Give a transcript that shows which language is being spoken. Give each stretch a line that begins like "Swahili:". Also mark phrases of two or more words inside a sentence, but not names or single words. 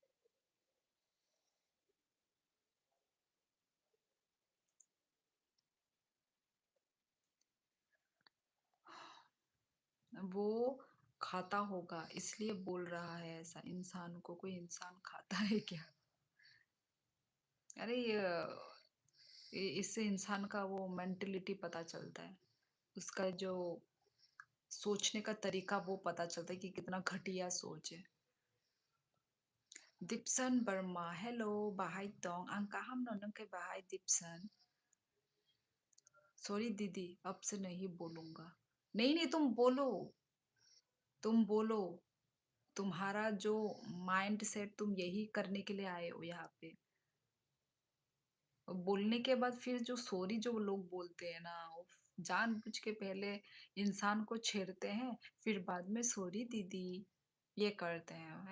Hindi: वो खाता होगा इसलिए बोल रहा है ऐसा। इंसान को कोई इंसान खाता है क्या? अरे इससे इंसान का वो मेंटेलिटी पता चलता है। उसका जो सोचने का तरीका वो पता चलता है कि कितना घटिया सोच है।
Kok Borok: Dipson Burma, hello, Bahai Tong, ang kaham no kay Bahai Dipson।
Hindi: सॉरी दीदी, अब से नहीं बोलूंगा। नहीं नहीं, तुम बोलो। तुम बोलो। तुम्हारा जो
English: mind set,
Hindi: तुम यही करने के लिए आए हो यहाँ पे। और बोलने के बाद फिर जो सॉरी जो लोग बोलते हैं ना, वो जानबूझ के पहले इंसान को छेड़ते हैं, फिर बाद में सॉरी दीदी ये करते हैं।